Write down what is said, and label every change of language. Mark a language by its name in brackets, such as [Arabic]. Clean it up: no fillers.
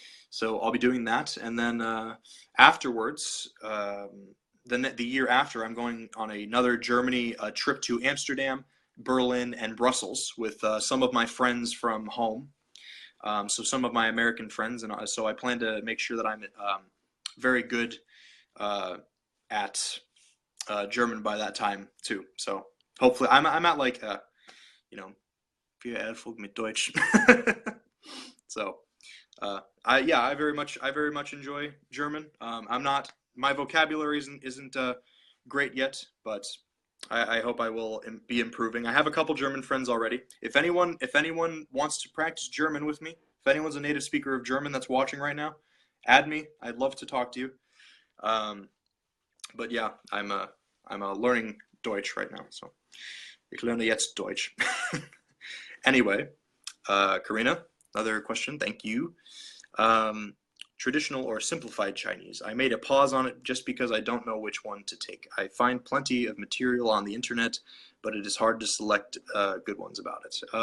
[English] So I'll be doing that, and then afterwards, the year after, I'm going on another Germany trip to Amsterdam, Berlin, and Brussels with some of my friends from home. So some of my American friends, and so I plan to make sure that I'm very good at German by that time too. So hopefully, I'm at like you know, [German] wir Erfolg mit Deutsch. [English] So I very much enjoy German. My vocabulary isn't great yet, but I hope I will be improving. I have a couple German friends already. If anyone wants to practice German with me, if anyone's a native speaker of German that's watching right now, add me. I'd love to talk to you. But yeah, I'm learning Deutsch right now. [German] So ich lerne jetzt Deutsch. [English] Anyway, Karina, another question. Thank you. Traditional or simplified Chinese? I made a pause on it just because I don't know which one to take. I find plenty of material on the internet, but it is hard to select good ones about it.